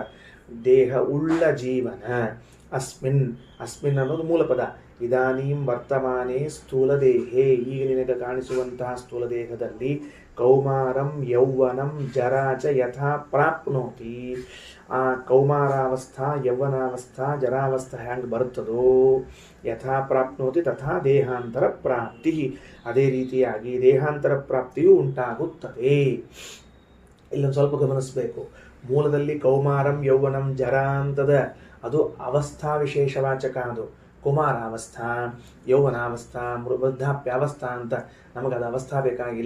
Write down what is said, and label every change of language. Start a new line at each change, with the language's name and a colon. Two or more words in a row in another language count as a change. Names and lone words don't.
Kannada: ದೇಹ ಉಳ್ಳ ಜೀವನ. ಅಸ್ಮಿನ್, ಅಸ್ಮಿನ್ ಅನ್ನೋದು ಮೂಲ ಪದ.
Sanskrit: ಇದಾನೀಂ ವರ್ತಮಾನೇ ಸ್ಥೂಲ ದೇಹೇ,
Kannada: ಈಗ ನಿನಗೆ ಕಾಣಿಸುವಂತಹ ಸ್ಥೂಲ ದೇಹದಲ್ಲಿ
Sanskrit: ಕೌಮಾರಂ ಯೌವನಂ ಜರಾಚ ಯಥಾ ಪ್ರಾಪ್ನೋತಿ.
Kannada: ಆ ಕೌಮಾರಾವಸ್ಥಾ, ಯೌವನಾವಸ್ಥಾ, ಜರಾವಸ್ಥಾ ಹ್ಯಾಂಗೆ ಬರ್ತದೋ
Sanskrit: ಯಥಾ ಪ್ರಾಪ್ನೋತಿ ತಥಾ ದೇಹಾಂತರ ಪ್ರಾಪ್ತಿ,
Kannada: ಅದೇ ರೀತಿಯಾಗಿ ದೇಹಾಂತರ ಪ್ರಾಪ್ತಿಯೂ ಉಂಟಾಗುತ್ತದೆ. ಇಲ್ಲೊಂದು ಸ್ವಲ್ಪ ಗಮನಿಸಬೇಕು. ಮೂಲದಲ್ಲಿ
Sanskrit: ಕೌಮಾರಂ ಯೌವನಂ ಜರ
Kannada: ಅಂತದ, ಅದು ಅವಸ್ಥಾ ವಿಶೇಷವಾಚಕ. ಅದು ಕುಮಾರಾವಸ್ಥಾ, ಯೌವನಾವಸ್ಥಾ, ವೃದ್ಧಾಪ್ಯಾವಸ್ಥಾ ಅಂತ ನಮಗದು ಅವಸ್ಥಾ ಬೇಕಾಗಿಲ್ಲ.